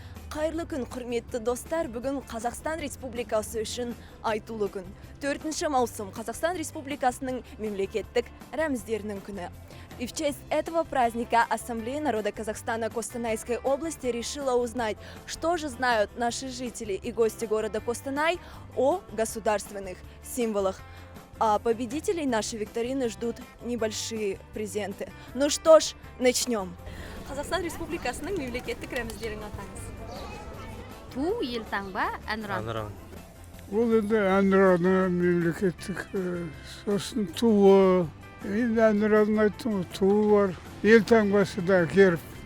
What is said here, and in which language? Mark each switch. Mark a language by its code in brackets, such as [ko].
[kk] Қайырлы күн, құрметті достар. Бүгін Қазақстан Республикасы үшін айтулы күн. 4 маусым Қазақстан Республикасының мемлекеттік рәміздерінің күні. [ru] И в честь этого праздника Ассамблея народа Казахстана Костанайской области решила узнать, что же знают наши жители и гости города Костанай о государственных символах. А победителей нашей викторины ждут небольшие презенты. Ну что ж, начнем. [kk] Қазақстан Республикасының мемлекеттік рәміздерін атаңыз. Ту, елтаңба, әнұран. Әнұран. Ол енді әнұранның мемлекеттік, сосын туы, енді әнұранын айттым, туы бар, елтаңбасы да герб.